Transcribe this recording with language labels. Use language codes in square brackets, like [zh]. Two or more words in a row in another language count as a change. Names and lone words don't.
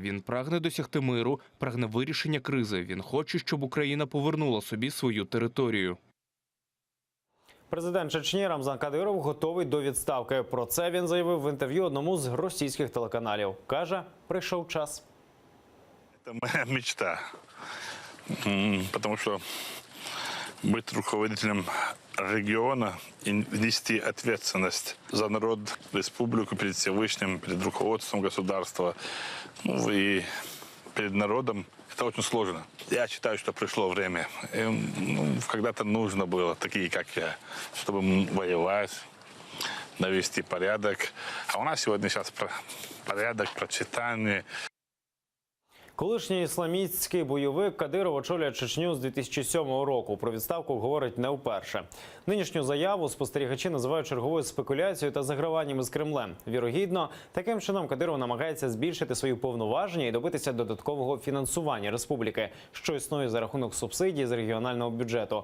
[uk] Він прагне досягти миру, прагне вирішення кризи. Він хоче, щоб Україна повернула собі свою територію. Президент Чечні Рамзан Кадиров готовий до відставки. Про це він заявив в інтерв'ю одному з російських телеканалів. Каже, прийшов час. Це моя мечта. [ru] Потому что быть руководителем региона и нести ответственность за народ, республику перед Всевышним, перед руководством государства, и перед народом, это очень сложно. Я считаю, что пришло время. Когда-то нужно было, такие как я, чтобы воевать, навести порядок. А у нас сегодня сейчас порядок, процветание. [uk] Колишній ісламістський бойовик Кадиров очолює Чечню з 2007 року. Про відставку говорить не вперше. Нинішню заяву спостерігачі називають черговою спекуляцією та заграванням із Кремлем. Вірогідно, таким чином Кадиров намагається збільшити свої повноваження і добитися додаткового фінансування республіки, що існує за рахунок субсидій з регіонального бюджету.